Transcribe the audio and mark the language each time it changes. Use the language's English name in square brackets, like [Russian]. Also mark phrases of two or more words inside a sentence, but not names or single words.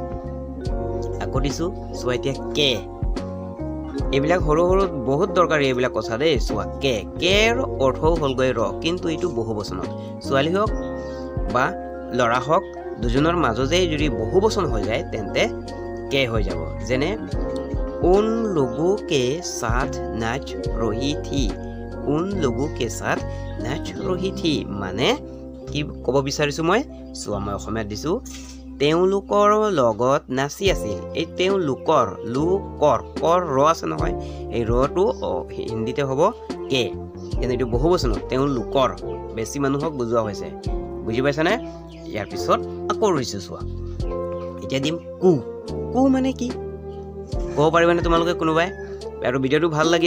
[Assamese] আকৌ দিছোঁ চোৱা এতিয়া কে এইবিলাক সৰু সৰু বহুত দৰকাৰী এইবিলাক কথা দেই চোৱা কেৰ অৰ্থও হ'লগৈ ৰ কিন্তু এইটো বহু বচনত ছোৱালী হওক বা ল'ৰা হওক দুজনৰ মাজতেই যদি বহু বচন হৈ যায় তেন্তে কে হৈ যাব যেনে [Hindi] उन लोगों के साथ नाच रही थी उन लोगों के साथ नाच रही थी [Assamese] মানে কি ক'ব বিচাৰিছোঁ মই চোৱা মই অসমীয়াত দিছোঁ তেওঁলোকৰ লগত নাচি আছিল এই তেওঁলোকৰ লোকৰ কৰ ৰ আছে নহয় এই ৰটো হিন্দীতে হ'ব কে কিন্তু এইটো বহু বচনত তেওঁলোকৰ বেছি মানুহক বুজোৱা হৈছে বুজি পাইছানে ইয়াৰ পিছত আকৌ ৰৈছোঁ চোৱা এতিয়া দিম কু মানে কি ক'ব পাৰিবানে তোমালোকে কোনোবাই আৰু ভিডিঅ'টো ভাল লাগি